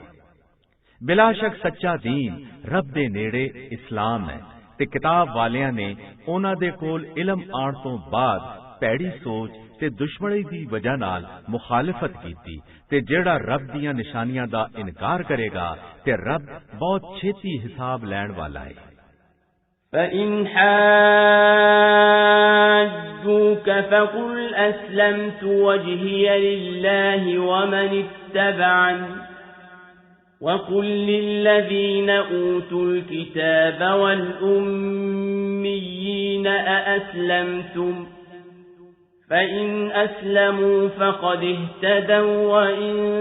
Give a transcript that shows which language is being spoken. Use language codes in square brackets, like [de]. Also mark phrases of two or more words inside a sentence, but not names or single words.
[pa] ਬਿਲਾ ਸ਼ੱਕ ਸੱਚਾ ਦੀਨ ਰੱਬ ਦੇ ਨੇੜੇ ਇਸਲਾਮ ਹੈ ਤੇ ਕਿਤਾਬ ਵਾਲਿਆਂ ਨੇ ਉਹਨਾਂ ਦੇ ਕੋਲ ਇਲਮ ਆਉਣ ਤੋਂ ਬਾਅਦ ਭੈੜੀ ਸੋਚ ਤੇ ਦੁਸ਼ਮਣੀ ਦੀ ਵਜ੍ਹਾ ਨਾਲ ਮੁਖਾਲਫਤ ਕੀਤੀ ਤੇ ਜਿਹੜਾ ਰੱਬ ਦੀਆਂ ਨਿਸ਼ਾਨੀਆਂ ਦਾ ਇਨਕਾਰ ਕਰੇਗਾ ਤੇ ਰੱਬ ਬਹੁਤ ਛੇਤੀ ਹਿਸਾਬ ਲੈਣ ਵਾਲਾ ਹੈ। [ar] فَإِنْ حَاجُّوكَ فَقُلْ أَسْلَمْتُ وَجْهِيَ لِلَّهِ وَمَنِ اتَّبَعَنِي وَقُلْ لِلَّذِينَ أُوتُوا الْكِتَابَ وَالْأُمِّيِّينَ أَأَسْلَمْتُمْ فَإِنْ أَسْلَمُوا فَقَدِ اهْتَدَوْا وَإِنْ